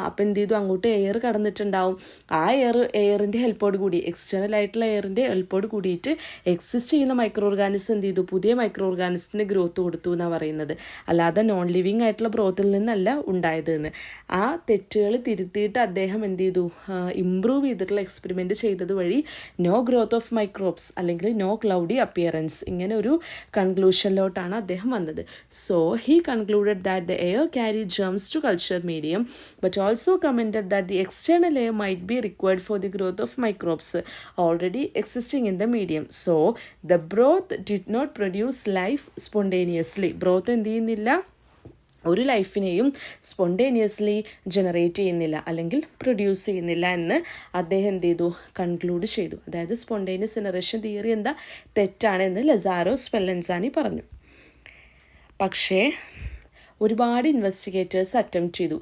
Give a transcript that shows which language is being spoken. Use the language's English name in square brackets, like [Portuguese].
[Malayalam] അപ്പോൾ എന്ത് ചെയ്തു, അങ്ങോട്ട് എയർ കടന്നിട്ടുണ്ടാവും. ആ എയറിൻ്റെ ഹെൽപ്പോട് കൂടി, എക്സ്റ്റേണൽ ആയിട്ടുള്ള എയറിൻ്റെ ഹെൽപ്പോട് കൂടിയിട്ട് എക്സിസ്റ്റ് ചെയ്യുന്ന മൈക്രോ ഓർഗാനിസം എന്ത് ചെയ്തു, പുതിയ മൈക്രോ ഓർഗാനിസത്തിന് ഗ്രോത്ത് കൊടുത്തു എന്നാണ് പറയുന്നത്. അല്ലാതെ നോൺ ലിവിങ് ആയിട്ടുള്ള ഗ്രോത്തിൽ നിന്നല്ല ഉണ്ടായതെന്ന്. ആ തെറ്റുകൾ തിരുത്തിയിട്ട് അദ്ദേഹം എന്ത് ചെയ്തു, ഇംപ്രൂവ് ചെയ്തിട്ടുള്ള എക്സ്പെരിമെൻറ്റ് ചെയ്തത് വഴി [English] no growth of microbes [Malayalam] അല്ലെങ്കിൽ നോ ക്ലൗഡി അപ്പിയറൻസ്, ഇങ്ങനെ ഒരു കൺക്ലൂഷനിലോട്ടാണ് അദ്ദേഹം വന്നത്. [English] So he concluded that the air carried germs to culture medium, but also commented that the external air might be required for the growth of microbes already existing in the medium. So the broth did not produce life spontaneously. [Malayalam] broth എന്ത് ചെയ്യുന്നില്ല, ഒരു ലൈഫിനെയും spontaneously generate ചെയ്യുന്നില്ല അല്ലെങ്കിൽ produce ചെയ്യുന്നില്ല എന്ന് അദ്ദേഹം എന്ത് ചെയ്തു, കൺക്ലൂഡ് ചെയ്തു. അതായത് സ്പോണ്ടേനിയസ് ജനറേഷൻ തിയറി തെറ്റാണെന്ന് ലസാരോ സ്പെല്ലൻസാനി പറഞ്ഞു. പക്ഷേ ഒരുപാട് ഇൻവെസ്റ്റിഗേറ്റേഴ്സ് അറ്റംപ്റ്റ് ചെയ്തു.